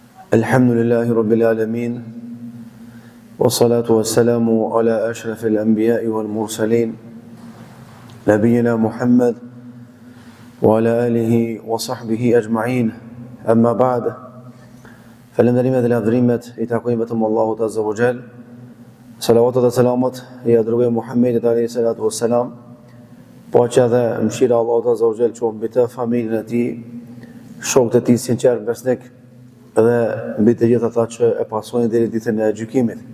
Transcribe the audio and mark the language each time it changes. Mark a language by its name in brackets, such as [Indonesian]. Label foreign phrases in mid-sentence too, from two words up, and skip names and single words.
[Arabic] الحمد لله رب العالمين والصلاة والسلام على أشرف الأنبياء والمرسلين نبينا محمد وعلى آله وصحبه أجمعين أما بعد. [Albanian] Falenderimet dhe lavdrimet i takojnë vetëm Allahut [Arabic] عز وجل. [Albanian] Salavatet dhe selamat i adrugojmë Muhammedit [Arabic] عليه الصلاة والسلام, [Albanian] paqja dhe mëshira e Allahut [Arabic] عز وجل [Albanian] qoftë mbi të, familjen e tij, shokët e tij sinqert besnik dhe mbi të gjithë ata që e pasojnë deri ditën e gjykimit.